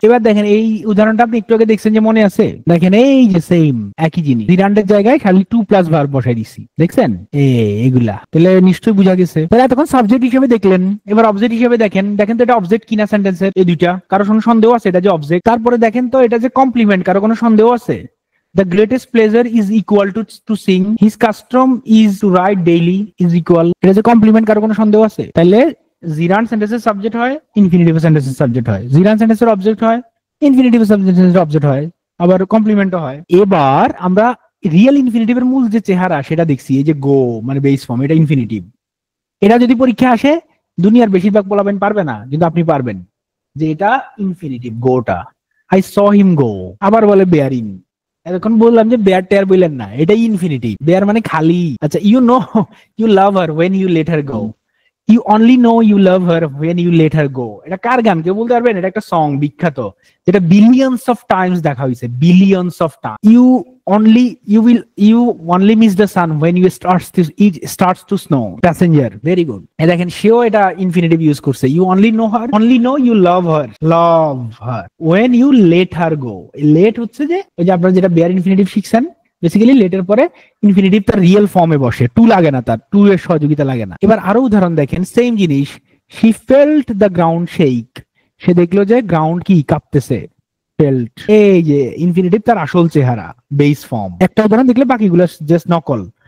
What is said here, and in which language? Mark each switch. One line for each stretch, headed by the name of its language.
Bangla: এবার দেখেন এই উদাহরণটা আপনি একটু আগে দেখছেন যে মনে আছে? দেখেন এই যে সেম একই জিনিস, জিরান্ডের জায়গায় খালি টু প্লাস ভার্ব বসাই দিছি, দেখছেন? এগুলা তাহলে নিশ্চয়ই বুঝা গেছে। তাহলে এতক্ষণ সাবজেক্ট হিসেবে দেখলেন, এবার অবজেক্ট হিসেবে দেখেন। দেখেন তো এটা অবজেক্ট কিনা সেন্টেন্সের? এই দুইটা, কারো কোনো সন্দেহ আছে এটা যে অবজেক্ট? তারপরে দেখেন তো এটা যে কমপ্লিমেন্ট, কারো কোনো সন্দেহ আছে?
English: The greatest pleasure is equal to sing. His custom is to write daily is equal.
Bangla: এটা যে কমপ্লিমেন্ট, কারো কোনো সন্দেহ আছে? তাহলে জিরান্ড সেন্টেন্সের সাবজেক্ট হয়, ইনফিনিটিভ সেন্টেন্সের সাবজেক্ট হয়। জিরান্ড সেন্টেন্সের অবজেক্ট হয়, ইনফিনিটিভ সেন্টেন্সের অবজেক্ট হয়, আবার কমপ্লিমেন্টও হয়। এবার আমরা রিয়েল ইনফিনিটিভের মূল যে চেহারা সেটা দেখছি, এই যে গো মানে বেস ফর্ম, এটা ইনফিনিটিভ। এটা যদি পরীক্ষা আসে, দুনিয়ার বেশিরভাগ পোলাবেন পারবে না, কিন্তু আপনি পারবেন যে এটা ইনফিনিটিভ, গোটা।
English: I saw him go.
Bangla: আবার বলে বেয়ারিং, এখন বললাম যে বেয়ার টেয়ার বললেন না, এটাই ইনফিনিটিভ। বেয়ার মানে খালি।
English: আচ্ছা, you know you love her when you let her go, you only no you love her when you let her go.
Bangla: এটা কার গান কেউ বলতে পারবেন? এটা একটা সং, বিখ্যাত, যেটা বিলিয়নস অফ টাইমস দেখা হয়েছে, billions of time. You
English: only you only miss the sun when it starts to snow. Passenger, very good.
Bangla: এই দেখেন সেও এটা ইনফিনিটিভ ইউজ করছে,
English: you only know you love her when you let her go.
Bangla: Late হচ্ছে যে ওই যে আপনারা যেটা বেয়ার ইনফিনিটিভ শিখছেন, বেসিক্যালি লেটের পরে ইনফিনিটিভ তার রিয়েল ফর্মে বসে, টু লাগে না, তার টু এর সহযোগিতা লাগে না। এবার আরো উদাহরণ দেখেন, সেম জিনিস,
English: she felt the ground shake,
Bangla: সে দেখলো যে গ্রাউন্ড কি কাঁপতেছে, ফেল্ট। এই যে ইনফিনিটিভ তার আসল চেহারা, বেস ফর্ম। একটা উদাহরণ দেখলে বাকিগুলো জাস্ট নকল।